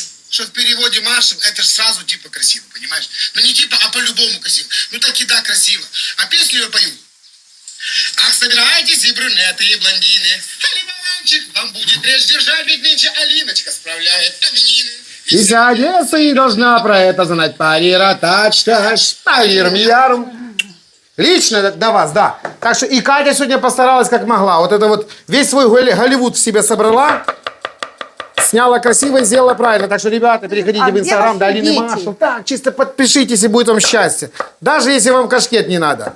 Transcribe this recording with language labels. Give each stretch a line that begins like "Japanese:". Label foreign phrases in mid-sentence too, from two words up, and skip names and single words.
Russian: Что в переводе маршал, это же сразу типа красиво, понимаешь? Ну не типа, а по-любому красиво. Ну так и да, красиво. А песню я пою. Ах, собирайтесь и брюнеты, и блондины. Алиманчик, вам будет речь держать, ведь нынче Алиночка справляет именины. И вся Одесса и должна про это знать. Парира, тач, парирм, ярм. Лично до вас, да. Так что и Катя сегодня постаралась как могла. Вот это вот весь свой Голливуд в себе собрала, сняла красиво и сделала правильно. Так что, ребята, переходите А в где Инстаграм ваши до Алины дети? Маршал. Так, чисто подпишитесь, и будет вам счастье. Даже если вам кашкет не надо.